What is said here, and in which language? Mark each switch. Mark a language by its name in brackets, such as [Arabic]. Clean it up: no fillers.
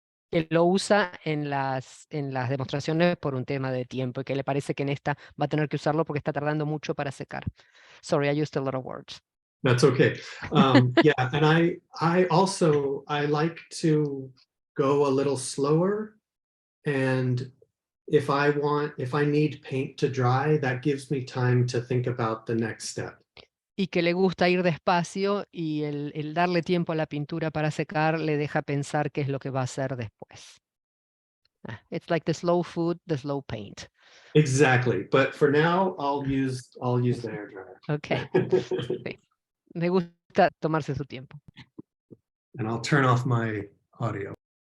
[Spanish] Que lo usa en las demostraciones por un tema de tiempo y que le parece que en esta va a tener que usarlo porque está tardando mucho para secar. [English] Sorry, I used a lot of words. That's okay. Yeah, and I also like to go a little slower, and if I need paint to dry, that gives me time to think about the next step. [Spanish] Y que le gusta ir despacio y el darle tiempo a la pintura para secar le deja pensar qué es lo que va a hacer después. [English] It's like the slow food, the slow paint. Exactly, but for now, I'll use the hairdryer. Okay. Sí. [Spanish] Me gusta tomarse su tiempo. [English] And I'll turn off my audio.